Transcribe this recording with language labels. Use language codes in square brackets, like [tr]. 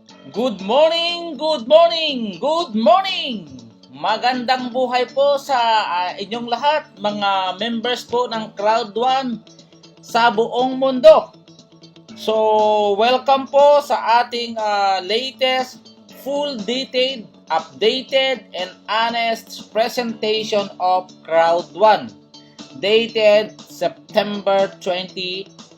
[en] Good morning, good morning, good morning! [tl] Magandang buhay po sa inyong lahat, mga members po ng Crowd1 sa buong mundo. [en] So, welcome [tl] po sa ating [en] latest, full detailed, updated, and honest presentation of Crowd1, dated September 2020.